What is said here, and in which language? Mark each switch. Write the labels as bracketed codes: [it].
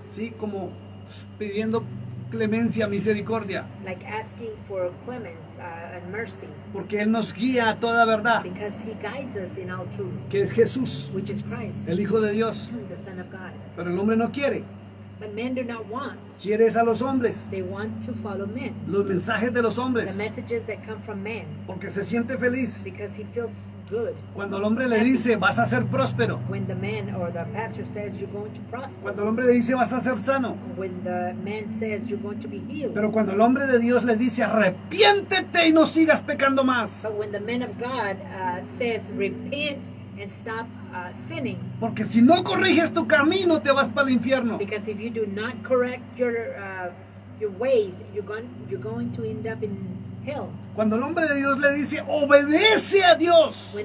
[es] Sí, como pidiendo clemencia, misericordia. [en] Like asking for clemence and mercy. [es] Porque Él nos guía a toda verdad, [en] Because he guides us in all truth, [es] que es Jesús, [en] which is Christ, [es] el Hijo de Dios. [en] the Son of God. [es] Pero el hombre no quiere, [en] But men do not want. [es] quiere es a los hombres, [en] They want to follow men. [es] los mensajes de los [en] The [es] hombres, [en] messages that come from men. [es] porque se siente feliz. [en] Because he feels good. [es] Cuando el hombre le dice, vas a ser próspero. [en] When the man or the pastor says you're going to prosper. [es] Cuando el hombre le dice, vas a ser sano. [en] When the man says you're going to be healed. [es] Pero cuando el hombre de Dios le dice, arrepiéntete y no sigas pecando más. [en] But when the man of God says repent and stop sinning. [es] Porque si no corriges tu camino, te vas para el infierno. [en] Because if you do not correct your ways, you're going to end up in hell. [es] Cuando el hombre de Dios le dice, obedece a Dios.